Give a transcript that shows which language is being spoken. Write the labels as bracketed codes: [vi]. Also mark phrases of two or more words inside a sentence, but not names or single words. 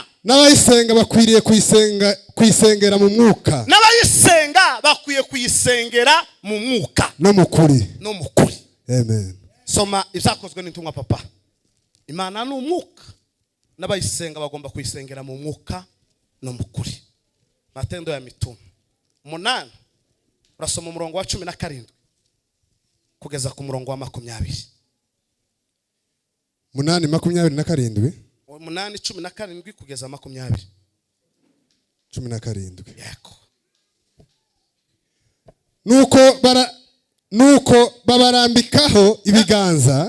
[rw] N'abayisenga bakwiriye kuyisengera mu mwuka. N'abayisenga bakwiye kuyisengera mu mwuka no mu kuri. No mu kuri. Amen. Soma ibyakozwe n'intumwa papa. Imana ni umwuka. N'abayisenga bagomba kuyisengera mu mwuka no mu kuri. Matendo ya Mitume 8 urasoma umurongo wa 17 kugeza ku murongo wa 20. 8:27 8:17 kugeza 20. 17. Yego. Nuko babarambikaho ibiganza.